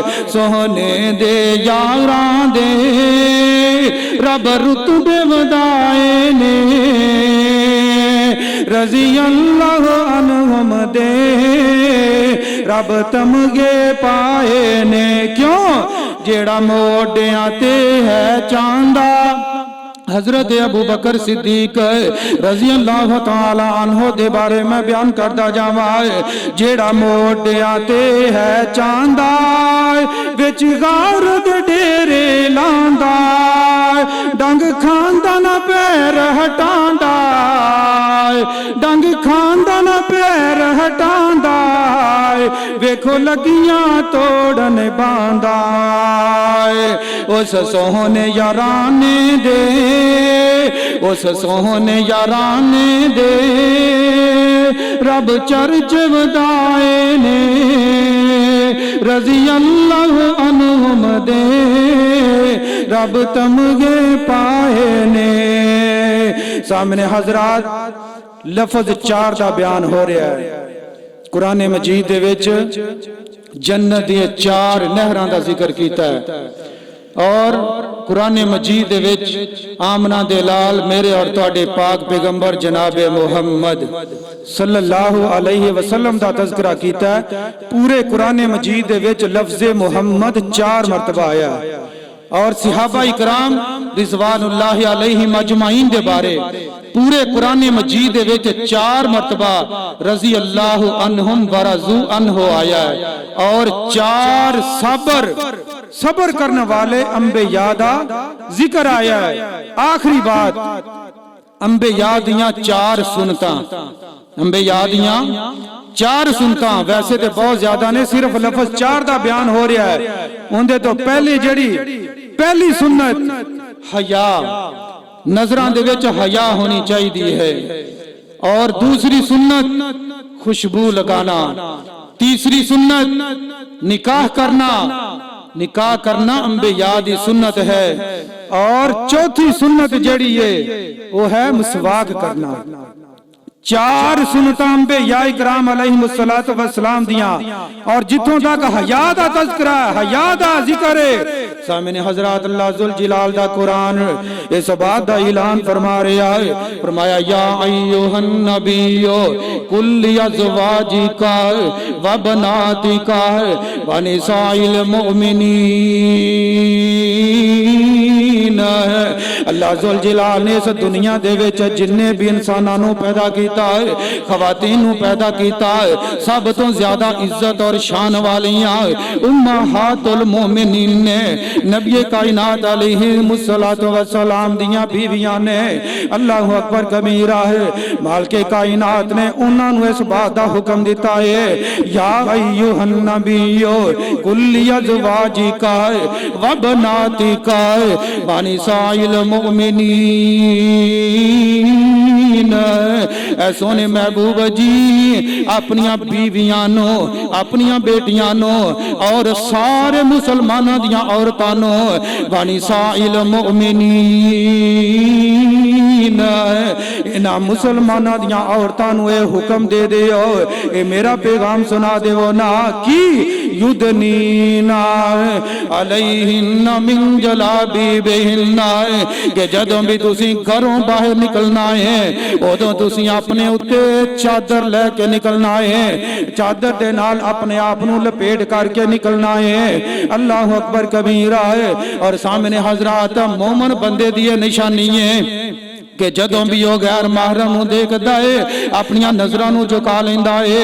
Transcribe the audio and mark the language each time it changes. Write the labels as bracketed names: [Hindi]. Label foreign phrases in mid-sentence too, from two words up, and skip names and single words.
[Punjabi] سوہنے دے یاراں دے رب رتبے ودھائے نے, [Arabic] رضی اللہ عنہم [Punjabi] دے رب تمغے پائے نے. کیوں? جیہڑا موڈھیاں تے ہے چاندا، حضرت ابو بکر صدیق [Arabic] رضی اللہ تعالیٰ عنہ [Punjabi] دے بارے میں بیان کردا جاواں ہے، جیہڑا موڈھیاں تے ہے چاندا، وچ غار دے ڈیرے لاندا، ڈنگ کھاندا نہ پیر ہٹاندا، ڈنگ کھاندا نہ پیر ہٹاندا، ویکھو لگیاں توڑن باندا. اس سوہنے یارانے دے، اس سوہنے یارانے دے رب چرچ ودھائے نے, [Arabic] رضی اللہ عنہم [Punjabi] دے رب تمغے پائے نے. [Urdu] سامنے حضرات لفظ 4 کا بیان ہو رہا ہے. [Punjabi] قرآن مجید دے وچ جنت دی 4 نہراں دا ذکر کیتا ہے اور قرآن مجید دے وچ آمنہ دے لال میرے اور تہاڈے پاک پیغمبر جناب محمد [Arabic] صلی اللہ علیہ وسلم [Punjabi] دا تذکرہ کیتا ہے. پورے قرآن مجید دے وچ لفظ محمد 4 مرتبہ آیا اور صحابہ اکرام [Arabic] رضوان اللہ علیہم اجمعین [Punjabi] دے بارے پورے قرآن مجید دے وچ 4 مرتبہ [Arabic] رضی اللہ عنہم ورضوا عنہ [Punjabi] آیا ہے اور 4 صبر کرن والے انبیاء دا ذکر آیا ہے. آخری بات انبیاء دیاں 4 سنتاں، انبیاء دیاں 4 سنتاں ویسے تو بہت زیادہ نے، صرف لفظ 4 دا بیان ہو رہا ہے. انہاں دے توں پہلی سنت حیا، نظراں دے وچ حیا ہونی چاہیدی ہے. اور دوسری سنت خوشبو لگانا، تیسری سنت نکاح کرنا انبیاء دی سنت ہے. اور چوتھی سنت جہڑی ہے او ہے مسواک کرنا. 4 سنتاں انبیاء اکرام [Arabic] علیہم الصلوٰۃ والسلام [Punjabi] دیاں. اور جتھوں تک حیا دا تذکرہ، حیا دا ذکر ہے، سامنے حضرت [Arabic] اللہ ذوالجلال [Punjabi] دا قرآن اس گل دا اعلان فرما رہا ہے. [Arabic] فرمایا یا ایہا النبی قل لازواجک وبناتک ونساء المؤمنین. اللہ ذوالجلال [Punjabi] نے اس دنیا دے وچ جنے وی انساناں نوں پیدا کیتا ہے، خواتین نوں پیدا کیتا ہے، سب توں زیادہ عزت اور شان والیاں [Arabic] امہات المؤمنین [Punjabi] نے نبی کائنات [Arabic] علیہم الصلوٰۃ والسلام [Punjabi] دیاں بیویاں نے. [Arabic] اللہ اکبر کبیرا [Punjabi] ہے۔ مالک کائنات نے انہاں نوں اس گل دا حکم دتا ہے [Arabic] یا ایہا النبی قل لازواجک وبناتک ونساء المؤمنین. [Punjabi] اے سوہنے محبوب جی اپنیاں بیویاں نوں، اپنیاں دھیاں نوں اور سارے مسلماناں دیاں عورتاں نوں [Arabic] ونساء المؤمنین, [Punjabi] انہاں مسلماناں دیاں عورتاں نوں ایہہ حکم دے دیو، ایہہ میرا پیغام سنا دیو نا کہ [Arabic] یدنین علیہن من جلابیبہن, [Punjabi] کہ جدوں وی تسی گھروں باہر نکلنا ہے اودوں تسی اپنے اتے چادر لے کے نکلنا ہے، چادر دے نال اپنے آپ نوں لپیٹ کر کے نکلنا ہے. [Arabic] اللہ اکبر کبیرا [Punjabi] ہے. اور سامنے حضرت مومن بندے دی نشانی ہے کہ جدوں وی او غیر محرم نوں ویکھدا ہے اپنیاں نظراں نوں جھکا لیندا اے.